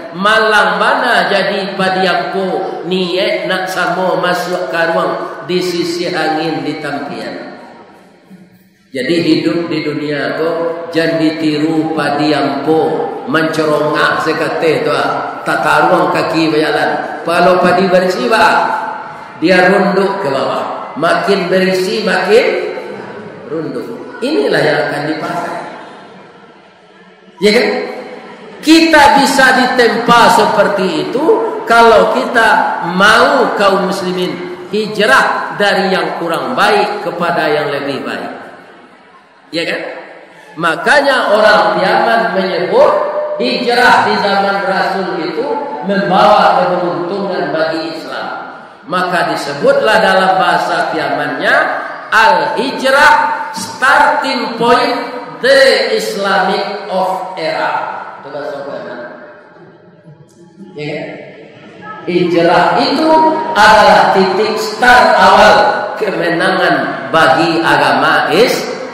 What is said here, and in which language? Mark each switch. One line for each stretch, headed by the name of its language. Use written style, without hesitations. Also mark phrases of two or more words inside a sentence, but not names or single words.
Minangkabau: Malang mana jadi padi ampo, niat nak samo masuk karuang di sisi angin di tampian. Jadi hidup di dunia ko jangan ditiru padi ampo mencerongak sekate tu tak karuang kaki berjalan.
Indonesian: Kalau padi bersih dia runduk ke bawah, makin berisi makin runduk. Inilah yang akan dipakai. Ya kan? Kita bisa ditempa seperti itu kalau kita mau kaum muslimin hijrah dari yang kurang baik kepada yang lebih baik. Ya kan? Makanya orang Yaman menyebut hijrah di zaman Rasul itu membawa keberuntungan bagi Islam. Maka disebutlah dalam bahasa Yamannya al-hijrah,
English: starting point the Islamic of era.
Indonesian: Ya. Hijrah itu adalah titik start awal kemenangan bagi agama Islam.